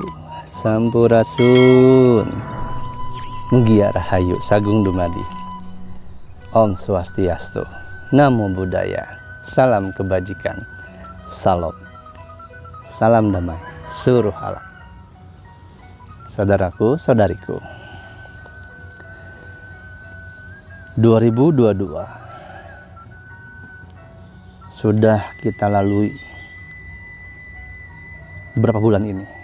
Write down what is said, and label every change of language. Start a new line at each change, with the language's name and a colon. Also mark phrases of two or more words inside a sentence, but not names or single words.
Sundanese: Sampurasun, Mugia Rahayu Sagung Dumadi.
Indonesian: Om Swastiastu, Namo Buddhaya, salam kebajikan, salam damai seluruh alam. Saudaraku, saudariku, 2022 sudah kita lalui beberapa bulan ini.